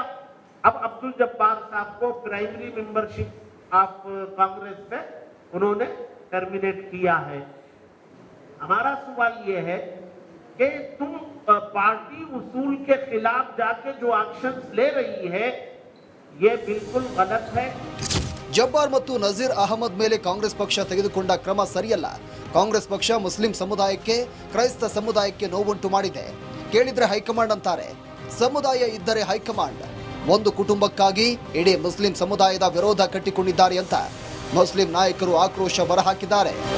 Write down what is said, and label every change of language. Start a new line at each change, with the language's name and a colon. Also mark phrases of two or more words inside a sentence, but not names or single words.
Hindi: अब अब्दुल जब्बार साहब को
English: primary membership of Congress
Hindi: से उन्होंने टर्मिनेट किया है. हमारा सवाल ये है कि तुम पार्टी उसूल के खिलाफ जाके जो एक्शंस ले रही है ये बिल्कुल गलत है.
Kannada: ಜಬ್ಬಾರ್ ಮತ್ತು ನಜೀರ್ ಅಹಮದ್ ಮೇಲೆ ಕಾಂಗ್ರೆಸ್ ಪಕ್ಷ ತೆಗೆದುಕೊಂಡ ಕ್ರಮ ಸರಿಯಲ್ಲ. ಕಾಂಗ್ರೆಸ್ ಪಕ್ಷ ಮುಸ್ಲಿಂ ಸಮುದಾಯಕ್ಕೆ, ಕ್ರೈಸ್ತ ಸಮುದಾಯಕ್ಕೆ ನೋವುಂಟು ಮಾಡಿದೆ. ಕೇಳಿದ್ರೆ ಹೈಕಮಾಂಡ್ ಅಂತಾರೆ, ಸಮುದಾಯ ಇದ್ದರೆ ಹೈಕಮಾಂಡ್. ಒಂದು ಕುಟುಂಬಕ್ಕಾಗಿ ಇಡೀ ಮುಸ್ಲಿಂ ಸಮುದಾಯದ ವಿರೋಧ ಕಟ್ಟಿಕೊಂಡಿದ್ದಾರೆ ಅಂತ ಮುಸ್ಲಿಂ ನಾಯಕರು ಆಕ್ರೋಶ ಹೊರಹಾಕಿದ್ದಾರೆ.